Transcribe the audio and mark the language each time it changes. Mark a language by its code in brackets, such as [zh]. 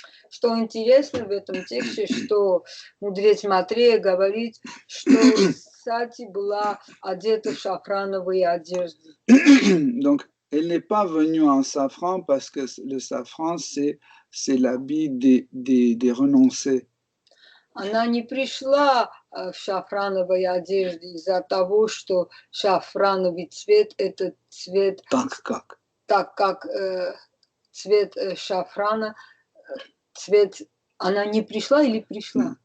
[ru] Что интересно в этом тексте, что мудрец Матрея говорит, что Сати была одета в шафрановые одежды. [fr] Donc, elle n'est pas venue en safran parce que le safran, c'est l'habit des renoncés. [ru] Она не пришла в шафрановой одежде из-за того, что шафрановый цвет – это цвет… Так как цвет шафрана, цвет… Она не пришла или пришла?